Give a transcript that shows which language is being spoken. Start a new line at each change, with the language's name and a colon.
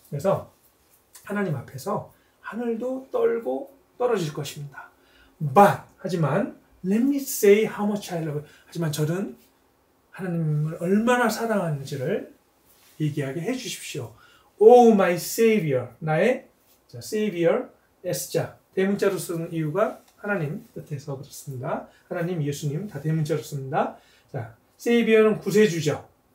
Korean: 그래서 하나님 앞에서 하늘도 떨고 떨어질 것입니다. 하지만
English: let me say how much I love you.
Korean: 하지만 저는 하나님을 얼마나 사랑하는지를 얘기하게 해주십시오. Oh my Savior, 나의 Savior, S자 대문자로 쓰는 이유가 하나님 뜻에서 그렇습니다. 하나님, 예수님 다 대문자로 씁니다. 자, Savior는 구세주죠.